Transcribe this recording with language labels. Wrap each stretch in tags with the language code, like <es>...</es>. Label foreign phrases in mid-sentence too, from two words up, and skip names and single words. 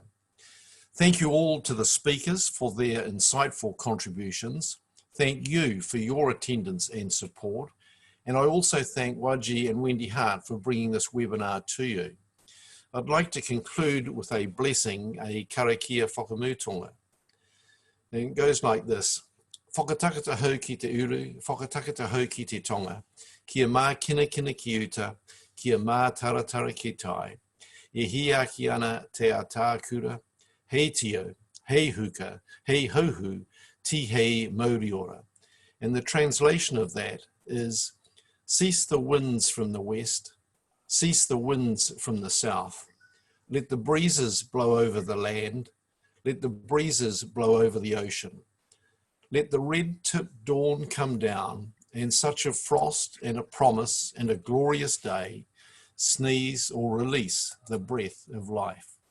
<en>Thank you all to the speakers for their insightful contributions. Thank you for your attendance and support. And I also thank Waji and Wendy Hart for bringing this webinar to you. I'd like to conclude with a blessing, a</en> <mi>karakia whakamutonga.</mi> <en>And it goes like this.</en> <mi>Whakatakata hau ki te uru, whakatakata hau ki te tonga, kia mā kina kina ki uta, kia mā taratara ki tai. E hiaki ana te atākura, hei tio, hei huka, hei hauhu, ti hei mauriora.</mi> <en>And the translation of that is, cease the winds from the west, cease the winds from the south. Let the breezes blow over the land. Let the breezes blow over the ocean. Let the red-tipped dawn come down, and such a frost and a promise and a glorious day sneeze or release the breath of life.</en>